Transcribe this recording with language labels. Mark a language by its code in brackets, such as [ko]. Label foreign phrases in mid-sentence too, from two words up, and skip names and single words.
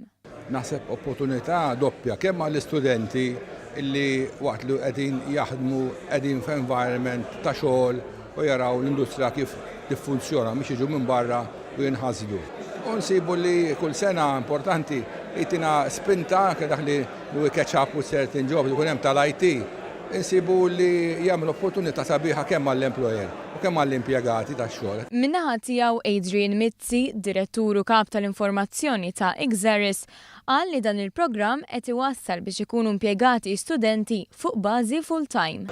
[mt] Naħseb opportunità doppja kemm għall-istudenti illi waqt li qegħdin jaħdmu qegħdin f'environment ta' xogħol u jaraw l-industrija kif tiffunzjona mhix jiġu minn barra u jinħażdu. U nsibu li kull sena importanti jitina spinta dak li [en] catch up with certain jobs [mt] ikun hemm tal-IT. Insibu li jagħmlu opportunità sabiħa kemm għall-employer u kemm għall-impjegati tax-xogħol. Min-naħa tiegħu Adrian Mizzi, direttur u kap tal-informazzjoni ta' Xeris, qal li dan il-programm qed iwassal biex ikunu impjegati studenti fuq bażi full-time.